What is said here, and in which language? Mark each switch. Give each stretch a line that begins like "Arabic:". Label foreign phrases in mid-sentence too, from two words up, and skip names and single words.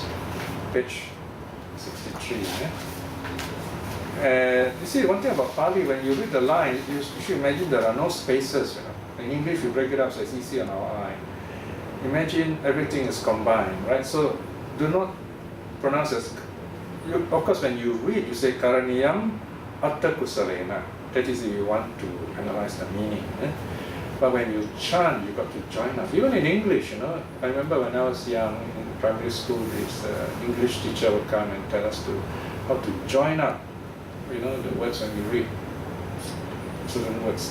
English: Page 63. Yeah? You see, one thing about Pali, when you read the line, you should imagine there are no spaces. You know? In English, we break it up so it's easy on our eye. Imagine everything is combined, right? So do not pronounce as, of course, when you read, you say
Pali: Karaniyam atta kusalena.
English: That is if you want to analyze the meaning. But when you chant, you got to join up. Even in English, you know, I remember when I was young in primary school, this English teacher would come and tell us how to join up, you know, the words when we read certain words.